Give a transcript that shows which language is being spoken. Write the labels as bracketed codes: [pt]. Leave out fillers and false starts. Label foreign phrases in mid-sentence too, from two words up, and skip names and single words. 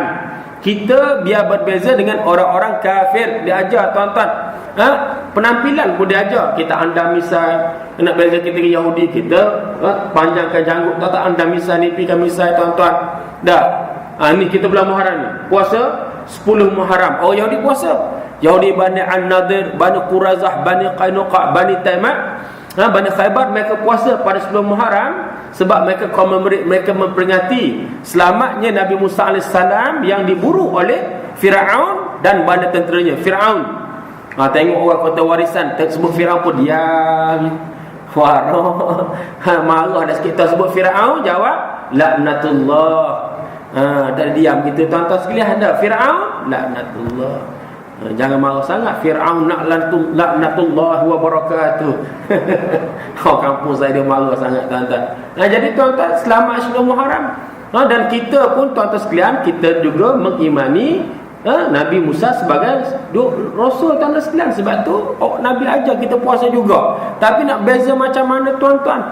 [ms] Kita biar berbeza dengan orang-orang kafir, diajar tuan-tuan. Penampilan pun diajar. Kita anda misal nak beza kita dengan Yahudi, kita panjangkan janggut, tak anda misal ni pikan misal tuan-tuan. Dah. Ni kita bulan Muharram ni. Puasa 10 Muharram. Orang Yahudi puasa. Yahudi Bani An-Nadir, Bani Qurazah, Bani Qainuqa, Bani Taimah, Bani Khaybar, mereka puasa pada 10 Muharram sebab mereka memperingati selamatnya Nabi Musa AS yang diburu oleh Firaun dan bala tenteranya. Firaun, tengok orang kota warisan tersebut, Firaun pun diam. Marah dah sikit. Tuan sebut Firaun, jawab laknatullah. Tak diam gitu tuan-tuan sekalian. Ada Firaun, laknatullah. Jangan marah sangat. Firaun [ar] لعنة الله وبركاته. [ms] Kampung saya dia marah sangat tuan-tuan. Jadi tuan-tuan, selamat 10 Muharram. Dan kita pun tuan-tuan sekalian, kita juga mengimani Nabi Musa sebagai Rasul tuan-tuan sekalian. Sebab tu Nabi ajar kita puasa juga. Tapi nak beza macam mana tuan-tuan?